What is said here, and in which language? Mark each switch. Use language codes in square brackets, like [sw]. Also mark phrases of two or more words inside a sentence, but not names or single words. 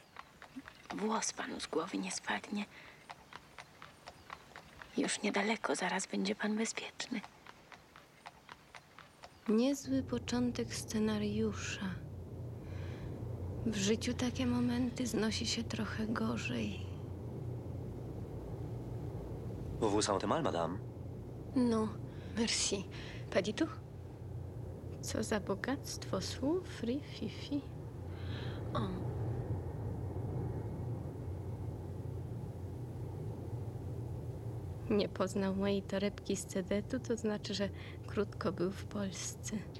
[pl] Włos panu z głowy nie spadnie. Już niedaleko, zaraz będzie pan bezpieczny. Niezły początek scenariusza. W życiu takie momenty znosi się trochę gorzej. [fr] Vous vous sentez mal, madame? No, merci. Pas du tout. [pl] Co za bogactwo słów, fifi. O. Nie poznał mojej torebki z cedetu, to znaczy, że krótko był w Polsce.